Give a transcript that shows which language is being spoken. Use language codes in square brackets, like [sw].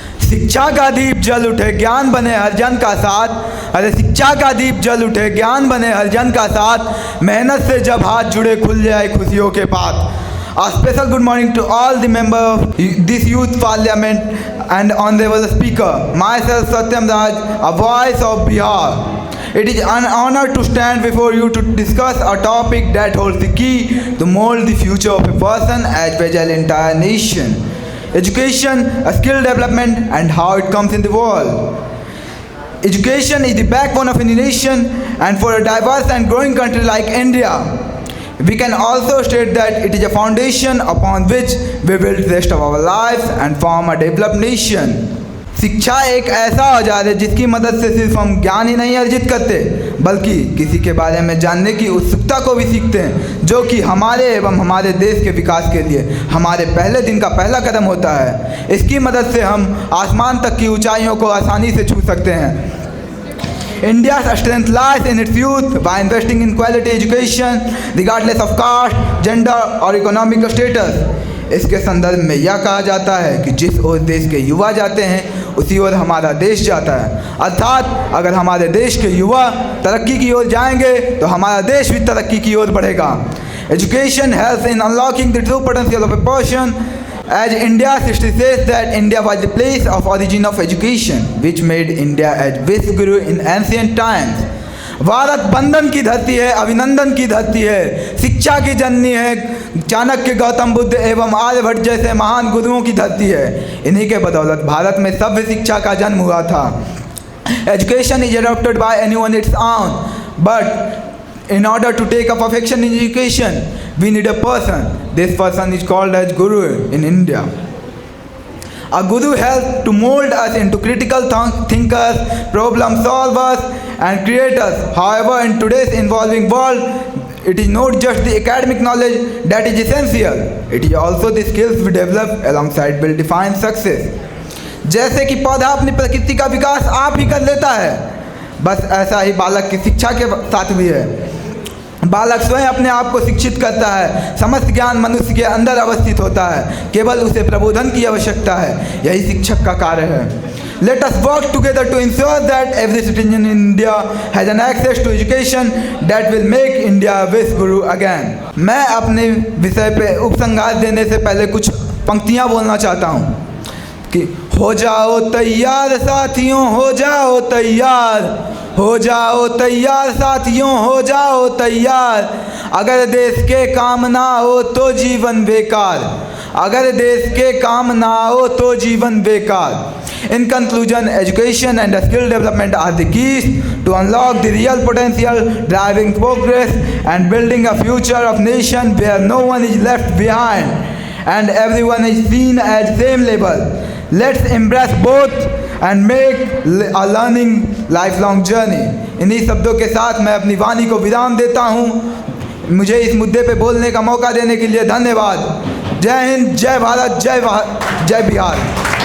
[hi] शिक्षा का दीप जल उठे ज्ञान बने हर जन का साथ। अरे शिक्षा का दीप जल उठे ज्ञान बने हर जन का साथ। मेहनत से जब हाथ जुड़े खुल जाए खुशियों के पात। [en] A special good morning to all the members of this youth parliament and honorable speaker. Myself Satyam Raj, a voice of Bihar. It is an honor to stand before you to discuss a topic that holds the key to mold the future of a person as well as an entire nation. Education, a skill development and how it comes in the world. Education is the backbone of any nation, and for a diverse and growing country like India, we can also state that it is a foundation upon which we build the rest of our lives and form a developed nation. [hi] शिक्षा एक ऐसा औजार है जिसकी मदद से सिर्फ हम ज्ञान ही नहीं अर्जित करते बल्कि किसी के बारे में जानने की उत्सुकता को भी सीखते हैं, जो कि हमारे एवं हमारे देश के विकास के लिए हमारे पहले दिन का पहला कदम होता है। इसकी मदद से हम आसमान तक की ऊंचाइयों को आसानी से छू सकते हैं। [en] India's strength lies in its youth by investing in quality education regardless of caste, gender or economic status. [hi] इसके संदर्भ में यह कहा जाता है कि जिस ओर देश के युवा जाते हैं उसी ओर हमारा देश जाता है। अर्थात अगर हमारे देश के युवा तरक्की की ओर जाएंगे तो हमारा देश भी तरक्की की ओर बढ़ेगा। [en] Education helps in unlocking the true potential of a person. As India's history says that India was the place of origin of education, which made India as Vishguru in ancient times. [hi] Bharat बंधन की धरती है, अभिनंदन की धरती है, शिक्षा की जननी है, चाणक्य, गौतम बुद्ध एवं आर्यभट्ट जैसे महान गुरुओं की धरती है। इन्हीं के बदौलत भारत में सभ्य शिक्षा का जन्म हुआ था। [en] Education is adopted by anyone its own, but in order to take a perfection in education, we need a person. This person is called as Guru in India. A Guru helps to mold us into critical thinkers, problem solvers and creators. However, in today's evolving world, it is not just the academic knowledge that is essential. It is also the skills we develop alongside will define success. [hi] जैसे कि पौधा अपनी प्रकृति का विकास आप ही कर लेता है, बस ऐसा ही बालक की शिक्षा के साथ भी है। बालक स्वयं अपने आप को शिक्षित करता है। समस्त ज्ञान मनुष्य के अंदर अवस्थित होता है, केवल उसे प्रबोधन की आवश्यकता है। यही शिक्षक का कार्य है। [en] Let us work together to ensure that every citizen in India has an access to education that will make India Vishguru again. [hi] मैं अपने विषय पे उपसंहार देने से पहले कुछ पंक्तियाँ बोलना चाहता हूँ कि हो जाओ तैयार साथियों, हो जाओ तैयार, हो जाओ तैयार साथियों, हो जाओ तैयार। अगर देश के काम ना हो तो जीवन बेकार, अगर देश के काम ना हो तो जीवन बेकार। [en] In conclusion, education and skill development are the keys to unlock the real potential, driving progress and building a future of nation where no one is left behind and everyone is seen at same level. Let's embrace both and make a learning lifelong journey. [hi] इन्हीं शब्दों के साथ मैं अपनी वाणी को विराम देता हूँ। मुझे इस मुद्दे पे बोलने का मौका देने के लिए धन्यवाद। जय हिंद, जय भारत, जय बिहार।